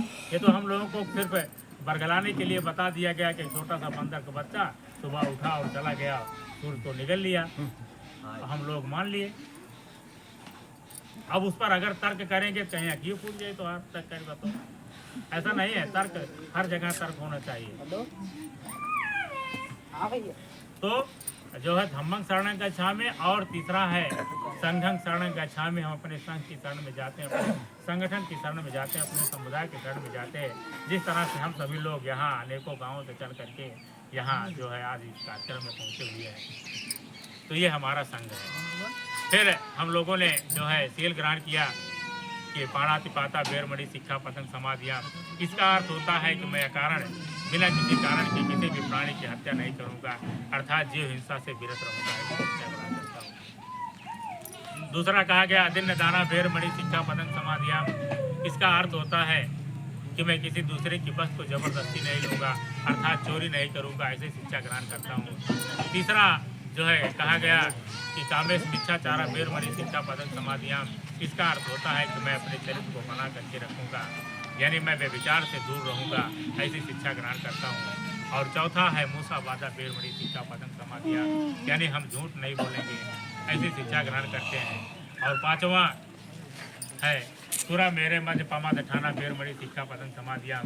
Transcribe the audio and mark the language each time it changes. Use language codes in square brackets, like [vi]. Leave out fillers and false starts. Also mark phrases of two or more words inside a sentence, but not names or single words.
[hi] ये तो हम लोगों को सिर्फ बरगलाने के लिए बता दिया गया कि छोटा सा बंदर का बच्चा सुबह उठा और चला गया, सूर्य को निगल लिया, हम लोग मान लिए। अब उस पर अगर तर्क करेंगे, कहीं अकीय पूछ जाए तो आप तर्क कर बताओ। ऐसा नहीं है, तर्क हर जगह तर्क होना चाहिए। तो जो है [pi] धम्मं शरणं गच्छामि [hi] और तीसरा है [pi] संघं शरणं गच्छामि। [hi] हम अपने संघ की शरण में जाते हैं, अपने संगठन की शरण में जाते हैं, अपने समुदाय की शरण में जाते हैं। जिस तरह से हम सभी लोग यहाँ अनेकों गाँवों से चल करके यहाँ जो है आज इस कार्यक्रम में पहुँचे हुए हैं, तो ये हमारा संघ है। फिर हम लोगों ने जो है सील ग्रहण किया कि [pi] पाणातिपाता बेरमणि शिक्षापदं समाधियां। [hi] इसका अर्थ होता है कि मैं अकारण बिना किसी कारण के किसी भी प्राणी की हत्या नहीं करूंगा, अर्थात जीव हिंसा से विरत रहूंगा, ऐसा ग्रहण करता हूँ। दूसरा कहा गया [pi] अदिन्न दाना बेरमणि शिक्षापदं समाधियां। [hi] इसका अर्थ होता है कि मैं किसी दूसरे की वस्तु को जबरदस्ती नहीं लूँगा, अर्थात चोरी नहीं करूँगा, ऐसे शिक्षा ग्रहण करता हूँ। तीसरा जो है कहा गया कि [pi] कामेश मिच्छाचारा बेरमणि शिक्षापदं समाधियां। [hi] इसका अर्थ होता है कि मैं अपने चरित्र को बना करके रखूँगा, यानी मैं व्यभिचार से दूर रहूँगा, ऐसी शिक्षा ग्रहण करता हूँ। और चौथा है [pi] मूसा वादा बेरमणि शिक्षापदं समाधियां, [hi] यानी हम झूठ नहीं बोलेंगे, ऐसी शिक्षा ग्रहण करते हैं। और पाँचवा है [pi] पूरा मेरे मध्य पमाद ठाना बेरमणि शिक्षापदं समाधियां।